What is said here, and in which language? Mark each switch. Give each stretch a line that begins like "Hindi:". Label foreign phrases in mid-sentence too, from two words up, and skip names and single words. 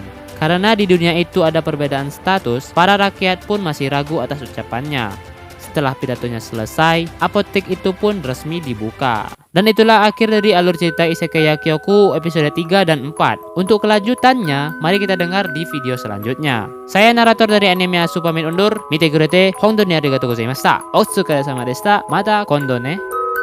Indonesian: Karena di dunia itu ada perbedaan status, para rakyat pun masih ragu atas ucapannya. Setelah pidatonya selesai, apotek itu pun resmi dibuka. Dan itulah akhir dari alur cerita Isekai Yakyoku episode 3 dan 4. Untuk kelanjutannya, mari kita dengar di video selanjutnya. Saya narator dari anime Asu pamit undur.
Japanese: 見てくれて、本当にありがとうございました。お疲れ様でした. また今度ね.